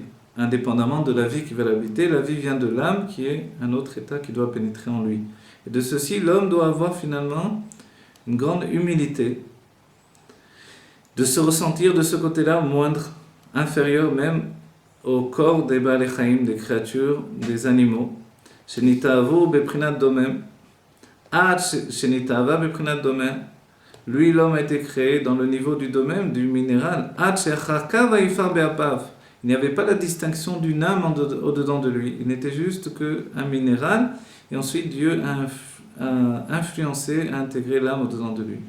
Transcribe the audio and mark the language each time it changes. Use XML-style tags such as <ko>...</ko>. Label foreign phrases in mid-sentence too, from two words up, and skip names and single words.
<fr>Indépendamment de la vie qui va l'habiter, la vie vient de l'âme qui est un autre état qui doit pénétrer en lui. Et de ceci, l'homme doit avoir finalement une grande humilité, de se ressentir de ce côté-là moindre, inférieur même au corps des</fr> <he>בעלי חיים,</he> <fr>des créatures, des animaux.</fr> <he>שנתאוו בפרינת דומם, עד שנתאווה בפרינת דומם.</he> <fr>Lui, l'homme a été créé dans le niveau du domaine, du minéral. Il n'y avait pas la distinction d'une âme au-dedans de lui. Il n'était juste qu'un minéral. Et ensuite, Dieu a influencé, a intégré l'âme au-dedans de lui.</fr>